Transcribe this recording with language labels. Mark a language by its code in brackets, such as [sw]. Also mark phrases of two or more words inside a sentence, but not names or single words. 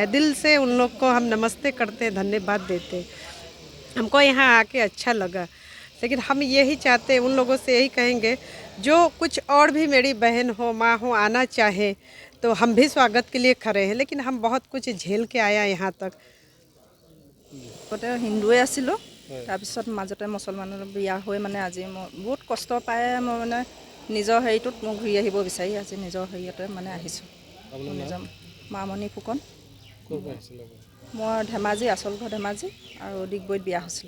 [hi] दिल से उन लोग को हम नमस्ते करते हैं, धन्यवाद देते हैं। हमको यहाँ आके अच्छा लगा, लेकिन हम यही चाहते हैं, उन लोगों से यही कहेंगे जो कुछ और भी मेरी बहन हो माँ हो आना चाहे तो हम भी स्वागत के लिए खड़े हैं, लेकिन हम बहुत कुछ झेल के आया यहाँ तक। [as] হিন্দুৱে আছিলোঁ, তাৰপিছত মাজতে মুছলমানৰ বিয়া হৈ মানে আজি মই বহুত কষ্ট পাই মই মানে নিজৰ হেৰিটোত মই ঘূৰি আহিব বিচাৰি আজি নিজৰ হেৰিয়তে মানে আহিছোঁ। নিজৰ মামণি ফুকন। মই ধেমাজি, আচল ঘৰ ধেমাজি আৰু ডিগবৈত বিয়া হৈছিলোঁ।